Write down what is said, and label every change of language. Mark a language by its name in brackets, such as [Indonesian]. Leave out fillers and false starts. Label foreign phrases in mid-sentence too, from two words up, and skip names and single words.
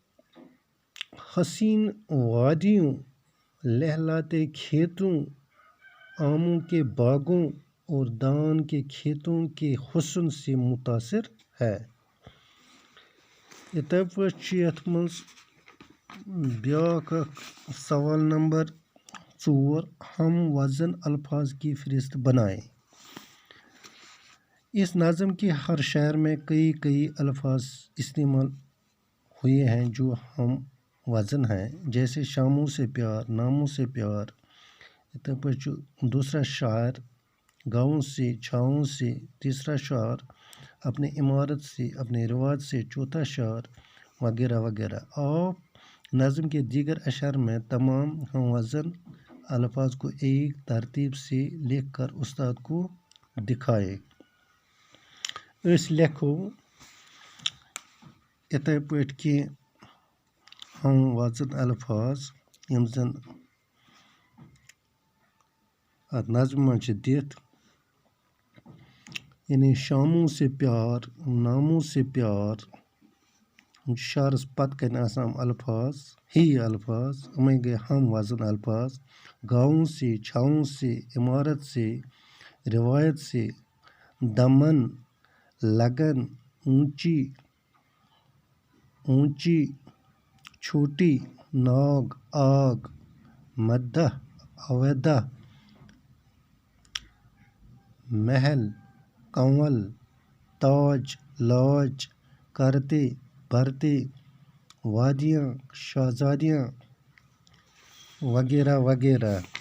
[Urdu] حسین وادیوں لہلاتے کھیتوں آموں کے باغوں اور دان کے کھیتوں کے حسن سے متاثر ہے [Kashmiri] یِتھَے پٲٹھۍ چھُ یَتھ منٛز بیٛاکھ اکھ [Urdu] سوال نمبر 4 ہم وزن الفاظ کی فہرست بنائیں اس نظم کے ہر شعر میں کئی الفاظ استعمال ہوئے ہیں جو ہم وزن ہیں جیسے شاموں سے پیار ناموں سے پیار [Kashmiri] یِتھَے پٲٹھۍ چھُ [Urdu] دوسرا شاعر گاؤں سے چھاؤں سے تیسرا شعر اپنے عمارت سے اپنے رواج سے چوتھا شعر وغیرہ وغیرہ آپ نظم کے دیگر اشعار میں تمام ہم وزن الفاظ کو ایک ترتیب سے لکھ کر استاد کو دکھائے [Kashmiri] أسۍ لیکھو یِتھَے پٲٹھۍ کینٛہہ [Urdu] ہم وزن الفاظ [Kashmiri] یِم زن اَتھ نظمہِ منٛز چھِ دِتھ یعنی [Urdu] شاموں سے پیار ناموں سے پیار [Kashmiri] شعرس پتہٕ کَنہِ آسان [Urdu] الفاظ ہی الفاظ [Kashmiri] یِمَے گٔے [Urdu] ہم وزن الفاظ گاؤں سے چھاؤں سے عمارت سے روایت سے [Kashmiri] دمن لگن [Urdu] اونچی چھوٹی ناگ آگ مدح اودہ محل کنول تاج لاج کرتے بھرتے وادیاں شہزادیاں وغیرہ وغیرہ